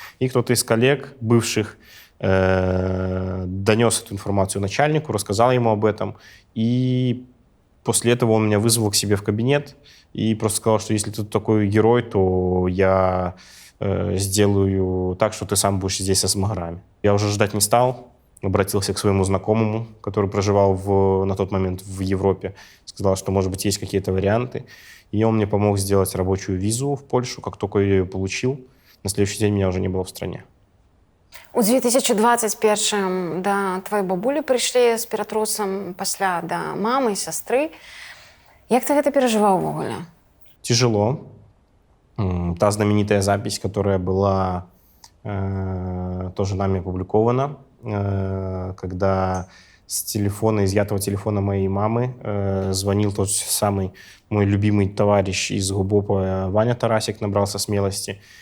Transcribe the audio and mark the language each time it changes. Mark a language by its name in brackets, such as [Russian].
[Russian] И кто-то из коллег, бывших, донес эту информацию начальнику, рассказал ему об этом, и после этого он меня вызвал к себе в кабинет и просто сказал, что если ты такой герой, то я сделаю так, что ты сам будешь здесь со смаграми. Я уже ждать не стал, обратился к своему знакомому, который проживал на тот момент в Европе, сказал, что, может быть, есть какие-то варианты, и он мне помог сделать рабочую визу в Польшу. Как только я ее получил, на следующий день меня уже не было в стране. [Belarusian] У 2021 да твоей бабулі прыйшлі з ператрусам, пасля да мамы і сястры. Як ты гэта перажываў увогуле? [Russian] Тяжело. Та знаменитая запись, которая была тоже нами опубликована, когда с телефона, изъятого телефона моей мамы, звонил тот самый мой любимый товарищ из ГУБОПа Ваня Тарасик, набрался смелости.